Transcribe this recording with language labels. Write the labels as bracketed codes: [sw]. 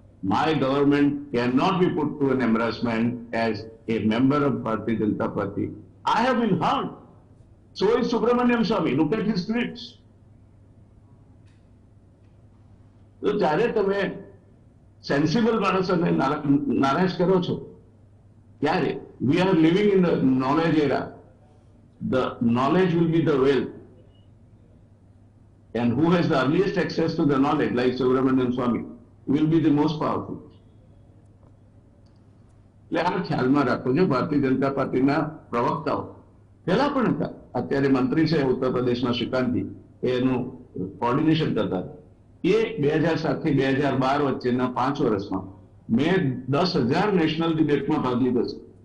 [en] My government cannot be put to an embarrassment as a member of Bharatiya Janata Party. I have been hurt. So is Subramaniam Swamy. Look at his tweets. [gu] તો જ્યારે તમે sensible માણસોને નારાજ કરો છો ત્યારે [en] we are living in the knowledge era. The knowledge will be the wealth. And who has the earliest access to the knowledge, like Subramaniam Swamy, will be the most powerful. [gu] એટલે આ ખ્યાલમાં રાખો છો. ભારતીય જનતા પાર્ટીના પ્રવક્તાઓ પહેલા પણ હતા, અત્યારે મંત્રી છે ઉત્તર પ્રદેશમાં શ્રીકાંતજી, એનું કોર્ડિનેશન કરતા. એ 2007 થી 2012 વચ્ચેના 5 વર્ષમાં મેં 10,000 નેશનલ ડિબેટમાં ભાગ લીધો છે.